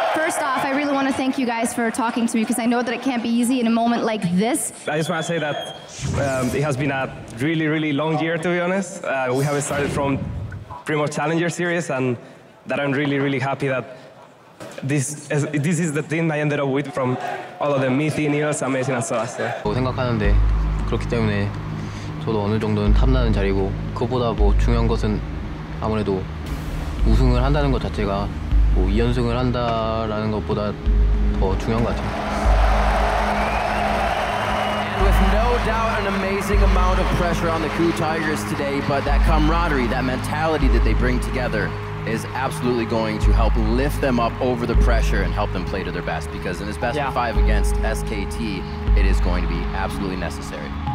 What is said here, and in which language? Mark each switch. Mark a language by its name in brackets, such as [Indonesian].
[English] First off, I really want to thank you guys for talking to me because I know that it can't be easy in a moment like this. I just want to say that it has been a really, really long year, to be honest. We have started from pretty much Challenger Series, and that I'm really, really happy that this is the team I ended up with from all of them, Mithi, Niels, Amazing, and Soas. [Korean] 생각하는데 그렇기 때문에 저도 어느 정도는 탐나는 자리고 그것보다 뭐 중요한 것은 아무래도 우승을 한다는 것 자체가 뭐 2연승을 한다라는 것보다 더 중요한 것 같아요. [English] And with no doubt an amazing amount of pressure on the Coup Tigers today, but that camaraderie, that mentality that they bring together is absolutely going to help lift them up over the pressure and help them play to their best, because in this best of 5 against SKT, it is going to be absolutely necessary.